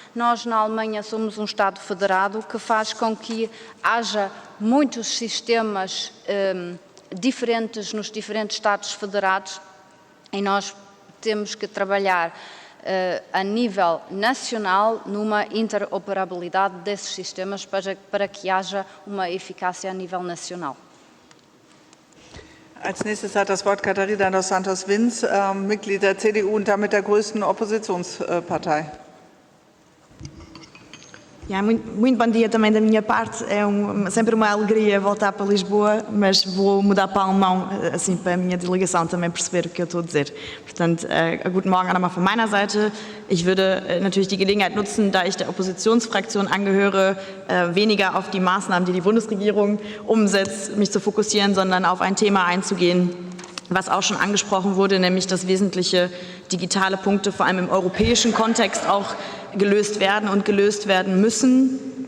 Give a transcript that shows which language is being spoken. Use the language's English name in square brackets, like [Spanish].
[Portuguese] Nós, na Alemanha, somos um Estado federado que faz com que haja muitos sistemas diferentes nos diferentes Estados federados e nós temos que trabalhar a nível nacional numa interoperabilidade desses sistemas para que haja uma eficácia a nível nacional. [German] Als nächstes hat das Wort Katharina dos Santos Vince, Mitglied der CDU und damit der größten Oppositionspartei. [Portuguese] Muito bom dia também da minha parte. É sempre uma alegria voltar para Lisboa, mas vou mudar para alemão, assim, para a minha delegação também perceber o que eu estou a dizer. [German] Portanto, guten Morgen auch nochmal von meiner Seite. Ich würde natürlich die Gelegenheit nutzen, da ich der Oppositionsfraktion angehöre, weniger auf die Maßnahmen, die die Bundesregierung umsetzt, mich zu fokussieren, sondern auf ein Thema einzugehen, was auch schon angesprochen wurde, nämlich dass wesentliche digitale Punkte vor allem im europäischen Kontext auch gelöst werden und gelöst werden müssen.